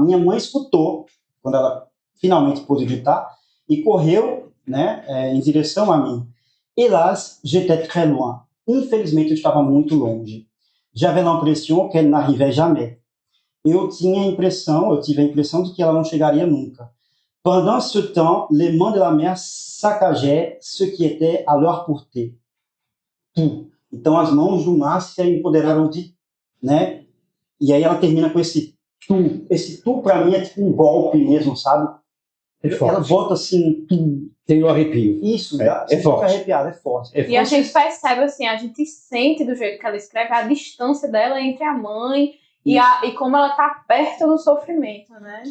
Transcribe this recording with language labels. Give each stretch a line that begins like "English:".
Portuguese: Minha mãe escutou, quando ela finalmente pôde gritar, e correu, né, em direção a mim.
French: Hélas, j'étais très loin.
Portuguese: Infelizmente, eu estava muito longe.
French: J'avais l'impression qu'elle n'arrivait jamais.
Portuguese: Eu tive a impressão de que ela não chegaria nunca.
French: Pendant ce temps, les mains de la mère saccageaient ce qui était à leur portée. Tout.
Portuguese: Então, as mãos do mar se empoderaram de, né? E aí ela termina com esse tu. Esse tu, para mim, é tipo um golpe mesmo, sabe? Ela volta assim, tu. Tem um arrepio. Isso, é forte. Fica arrepiado, é forte. E a gente percebe, assim, a gente sente do jeito que ela escreve a distância dela entre a mãe e como ela tá perto do sofrimento, né?